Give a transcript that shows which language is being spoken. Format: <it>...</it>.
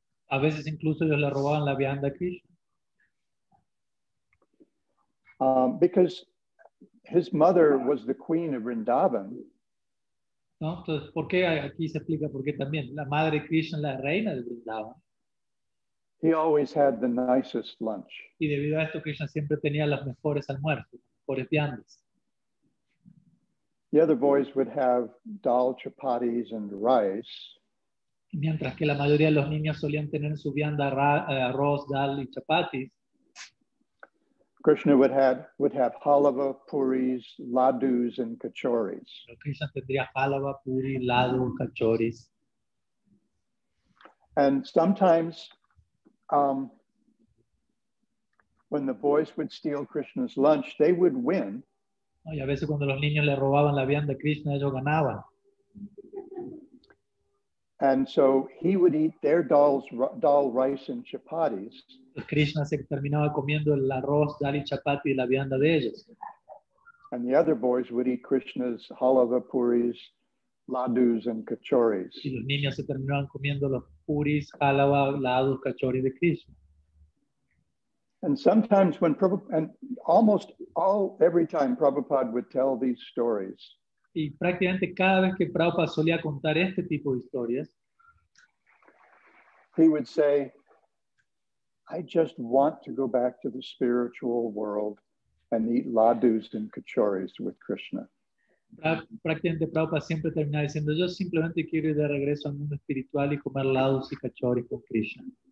<es>A veces incluso ellos le robaban la vianda a Krishna.</es> <en>Because his mother was the queen of Vrindavan.</en> <es>¿No? Entonces, ¿por qué aquí se explica por qué también? La madre Krishna, la reina de Vrindavan.</es> <en>He always had the nicest lunch.</en> <es>Y debido a esto, Krishna siempre tenía los mejores almuerzos, las mejores viandas.</es> <en>The other boys would have dal, chapatis, and rice.</en> <es>Mientras que la mayoría de los niños solían tener su vianda arroz, dal y chapatis.</es> <en>Krishna would have halava, puris, ladus, and kachoris.</en> <es>Krishna tendría halava, puri, ladu, kachoris.</es> <en>And sometimes when the boys would steal Krishna's lunch, they would win.</en> <es>Y a veces cuando los niños le robaban la vianda a Krishna, ellos ganaban.</es> <en>And so he would eat their dal, rice, and chapatis.</en> <es>Krishna se terminaba comiendo el arroz, dal y chapati de la vianda de ellos.</es> <en>And the other boys would eat Krishna's halava, puris, ladus, and kachoris.</en> <es>Y los niños se terminaban comiendo los puris, halava, ladus, kachoris de Krishna.</es> <en>And sometimes when Prabhupada, and almost every time Prabhupada would tell these stories,</en> <es>y prácticamente cada vez que Prabhupada solía contar este tipo de historias,</es> <en>he would say, I just want to go back to the spiritual world and eat ladus and kachoris with Krishna.</en> <es>Prácticamente Prabhupada siempre terminaba diciendo, yo simplemente quiero ir de regreso al mundo espiritual y comer ladus y kachoris con Krishna.</es>